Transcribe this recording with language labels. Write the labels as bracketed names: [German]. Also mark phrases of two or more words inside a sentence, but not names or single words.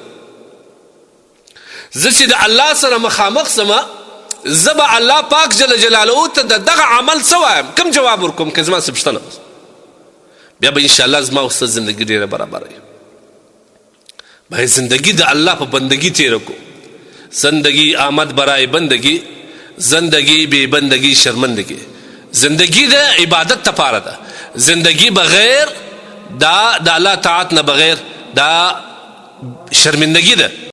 [Pashto] زه چې د الله سره مخامخ سمه، زه به الله پاک جل جلاله ته د دغه عمل څه وایم، کوم جواب ورکوم؟ که زما څه پوښتنه بیا به انشاءالله زما او ستا زندګي ډېره برابره وي. باید زندگی د الله په بندگی تیره کو. [Persian] زندگی آمد برای بندگی، زندگی بے بندگی شرمندگی. [Pashto] زندگی د عبادت تپاره ده، زندگی بغیر دا د الله طاعت نه بغیر دا شرمندگی ده.